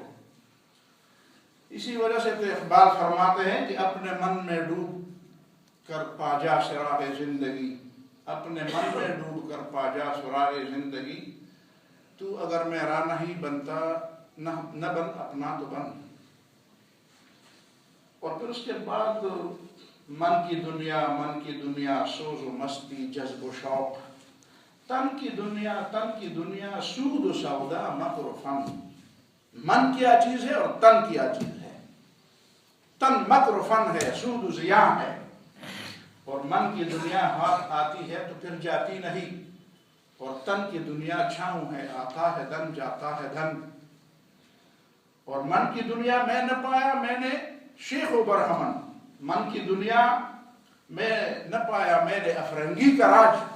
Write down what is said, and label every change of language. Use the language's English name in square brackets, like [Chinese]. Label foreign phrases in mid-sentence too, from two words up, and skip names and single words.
[Urdu] اسی وجہ سے تو اقبال فرماتے ہیں کہ اپنے من میں ڈوب کر پا جا سراغ زندگی، اپنے من میں ڈوب کر پا جا سراغ زندگی، تو اگر میرا نہیں بنتا نہ بن اپنا تو بن۔ اور پھر اس کے بعد من کی دنیا سوز و مستی جذب و شوق، تن کی دنیا سود و سودا مکر و فن۔ من کیا چیز ہے اور تن کیا چیز ہے؟ تن مکر و فن ہے، سود و زیاں ہے، اور من کی دنیا ہاتھ آتی ہے تو پھر جاتی نہیں، اور تن کی دنیا چھاؤں ہے، آتا ہے دن جاتا ہے دھن۔ اور من کی دنیا میں نہ پایا میں نے شیخ و برہمن، من کی دنیا میں نہ پایا میں نے افرنگی کا راج۔